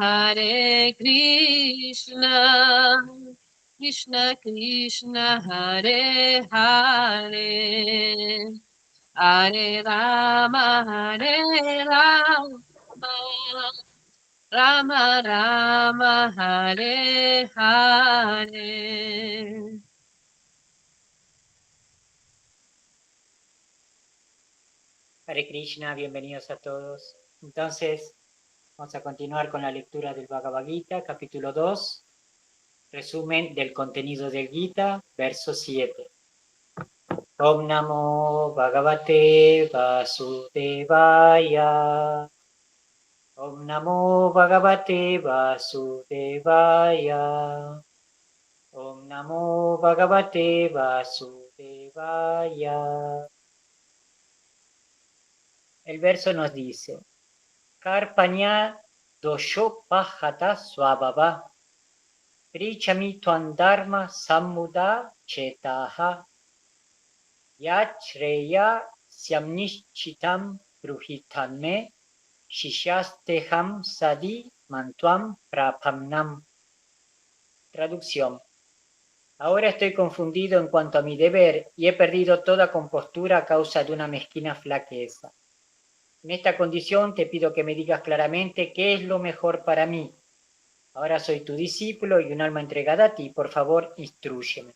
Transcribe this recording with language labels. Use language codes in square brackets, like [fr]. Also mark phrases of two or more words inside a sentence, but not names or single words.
[sa] Krishna Krishna Hare Hare Hare Rama Rama Rama Hare Hare. [es] Hare Krishna, bienvenidos a todos. Entonces, vamos a continuar con la lectura del Bhagavad Gita, capítulo 2, resumen del contenido del Gita, verso 7. [sa] Om Namo Bhagavate Vasudevaya. Om Namo Bhagavate Vasudevaya. Om Namo Bhagavate Vasudevaya. [es] El verso nos dice: [sa] Karpanya dosho pahata swabhava Prichami tuan dharma sammuda chetaha Yachreya syamnishchitam bruhitanme Shishasteham sadi mantuam prapamnam. [es] Traducción: Ahora estoy confundido en cuanto a mi deber y he perdido toda compostura a causa de una mezquina flaqueza. En esta condición te pido que me digas claramente qué es lo mejor para mí. Ahora soy tu discípulo y un alma entregada a ti, por favor, instrúyeme.